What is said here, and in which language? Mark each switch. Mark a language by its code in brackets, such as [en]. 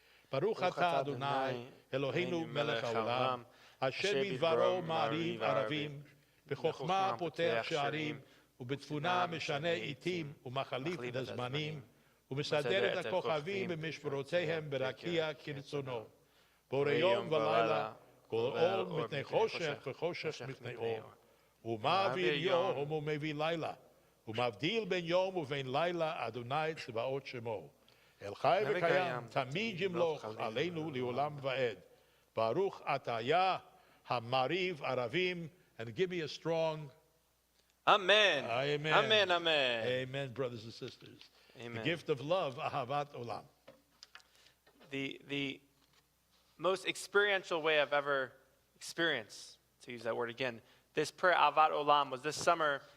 [he] Baruch atah Adonai, Eloheinu melech haolam, asher midvaro ma'ariv aravim, b'chokhmah potech she'arim, ובתבונה משנה עיתים ומחליף את הזמנים ומסדר את הכוכבים במשמרותיהם ברקיע כרצונו. בורא יום ולילה, כל אור מפני חושך וחושך מפני אור. הוא מעביר יום ומביא לילה. הוא מבדיל בין יום ובין לילה, אדוני צבאות שמו. אל חי וקיים, תמיד ימלוך עלינו לעולם ועד. ברוך אתה המעריב ערבים, [en] and give me a strong Amen. Amen. Amen. Amen. Amen, brothers and sisters. Amen. The gift of love, ahavat olam. The most experiential way I've ever experienced, to use that word again, this prayer, Ahavat Olam, was this summer.